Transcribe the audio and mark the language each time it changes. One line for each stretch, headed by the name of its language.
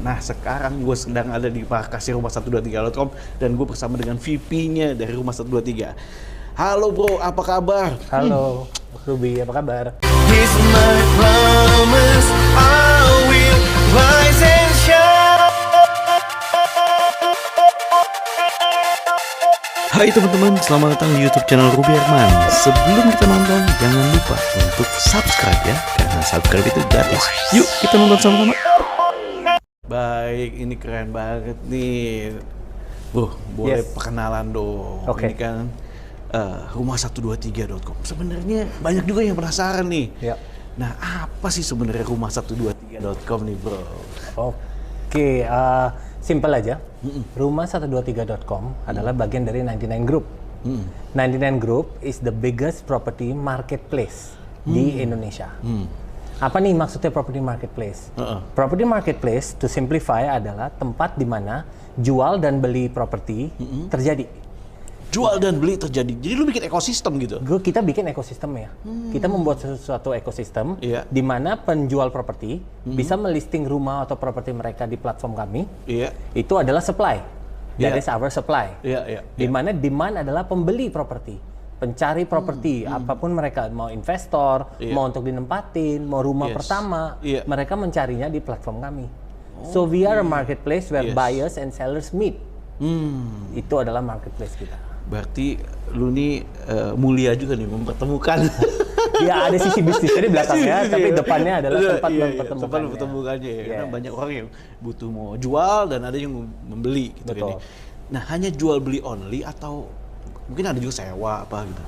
Indonesian: Nah, sekarang gue sedang ada di markasnya rumah123.com dan gue bersama dengan VP-nya dari rumah123. Halo bro, apa kabar? Halo, Ruby, apa kabar?
English: He's my promise, I will rise and shine.
Indonesian: Hai teman-teman, selamat datang di YouTube channel Ruby Herman. Sebelum kita nonton, jangan lupa untuk subscribe ya, karena subscribe itu gratis. Yuk, kita nonton sama-sama. Baik, ini keren banget nih. Bro, boleh perkenalan dong. Oke. Ini kan rumah123.com. Sebenarnya banyak juga yang penasaran nih. Ya. Nah, apa sih sebenarnya rumah123.com nih, bro? Oke, simple aja. Rumah123.com adalah bagian dari 99 Group.
English: 99 Group is the biggest property marketplace
Indonesian: di Indonesia. Apa nih maksudnya property marketplace? Property marketplace,
English: to simplify,
Indonesian: adalah tempat di mana jual dan beli properti terjadi. Jual dan beli terjadi. Jadi lu bikin ekosistem gitu? Kita bikin ekosistem ya. Kita membuat suatu ekosistem di mana penjual properti bisa melisting rumah atau properti mereka di platform kami. Itu adalah supply.
English: That is our supply.
Indonesian: Di mana demand adalah pembeli properti, pencari properti, apapun mereka, mau investor, mau untuk dinempatin, mau rumah pertama, mereka mencarinya di platform kami.
English: So we are a marketplace where buyers and sellers meet.
Indonesian: Itu adalah marketplace kita. Berarti lu nih mulia juga nih mempertemukan. Ya, ada sisi bisnisnya di belakangnya, tapi depannya adalah tempat mempertemukannya. Tempat mempertemukannya ya. Karena banyak orang yang butuh mau jual dan ada yang membeli gitu. Betul. Nah, hanya jual beli only atau mungkin ada juga sewa apa gitu?